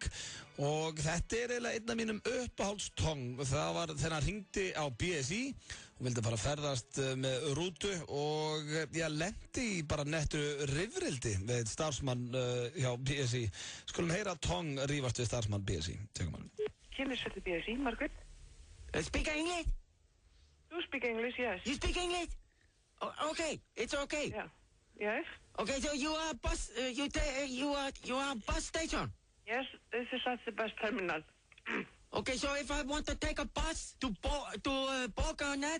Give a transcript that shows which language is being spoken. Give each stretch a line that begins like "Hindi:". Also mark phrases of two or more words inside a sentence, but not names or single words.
Icelandic: Og þetta er eiginlega einn af mínum uppáhalds-Tong. Það var þegar hann hringdi á BSI og vildi bara ferðast með rútu og ég lendi í bara nettu rifrildi við starfsmann hjá BSI. Skulum heyra Tong rífast við starfsmann BSI. Tökum hann.
English: Chemist the BSI, Margaret. Speak English? You speak English, yes. You speak English? Oh, okay, it's okay. Yeah. Yes. Okay, so you are bus. You are bus station. Yes, this is at the bus terminal. Okay, so if I want to take a bus to Borgarnet,